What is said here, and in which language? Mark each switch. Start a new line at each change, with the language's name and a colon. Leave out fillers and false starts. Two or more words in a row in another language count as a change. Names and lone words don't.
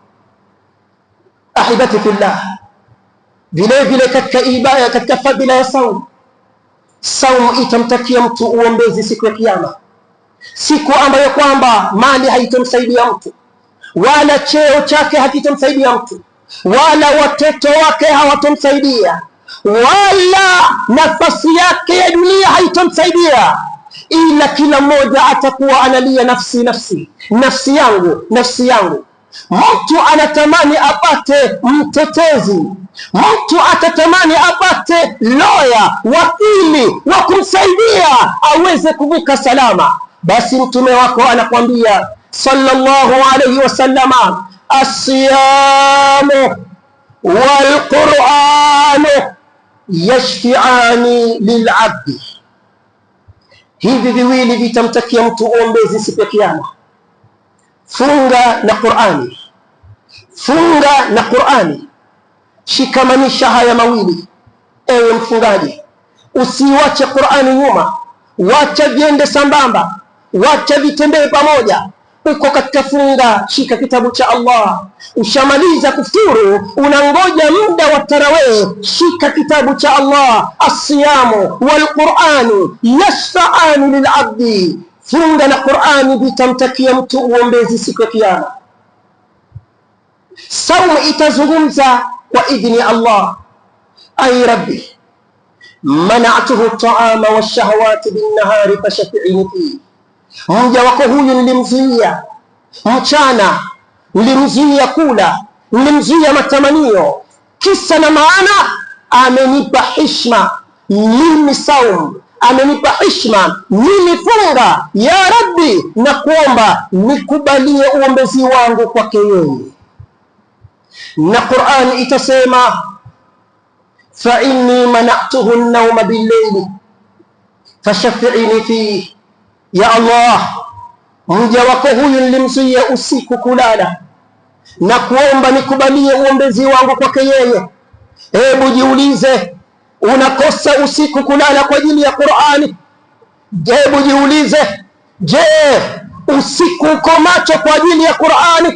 Arabic: أحبتي في الله,
Swahili: vile vile katika ibada, katika fadhila ya saumu, saumu itamtakia mtu uombezi siku ya Kiyama, siku ambayo kwamba mali haitomsaidia mtu, wala cheo chake hakitomsaidia mtu, wala watoto wake hawatomsaidia, wala nafasi yake ya dunia haitomsaidia, ila kila mmoja atakuwa analia nafsi nafsi, nafsi yangu, nafsi yangu. Mtu anatamani apate mtetezi, mtu atatamani apate loya, wakili wa kumsaidia aweze kuvuka salama. Basi mtume wako anakwambia
Arabic: صلى الله عليه وسلم الصيام والقرآن يشفعان للعبد.
Swahili: Hivi viwili vitamtakia mtu uombezi siku ya Kiyama, funga na Qur'ani. Funga na Qur'ani, shikamanisha haya mawili ewe mfungaji. Usiwache Qur'ani nyuma, wacha viende sambamba, wacha vitembee pamoja. Uko katika funga, shika kitabu cha Allah. Ushamaliza kufuturu, unangoja muda wa tarawih, shika kitabu cha Allah.
Arabic: الصيام والقرآن يشفعان للعبد.
Swahili: Funga na Qur'ani vitamtakia mtu uombezi siku ya Kiyama. Saumu itazungumza kwa idhini ya Allah,
Arabic: أي رب منعته الطعام والشهوات بالنهار فشفعني فيه,
Swahili: mja wako huyu nilimzuia mchana, nilimzuia kula, nilimzuia matamanio, kisa na maana amenipa heshima mimi saumu, amenipa heshima mimi funga.
Arabic: يا رب,
Swahili: na kuomba nikubalie uombezi wangu kwake yeye. Na Qur'an itasema
Arabic: فإني منعته النوم بالليل فشفعني فيه يا الله,
Swahili: mja wako huyu nilimzuia usiku kulala, na kuomba nikubalie uombezi wangu kwake yeye. Hebu jiulize, unakosa usiku kulala kwa ajili ya Qur'ani? Hebu jiulize, je, usiku uko macho kwa ajili ya Qur'ani?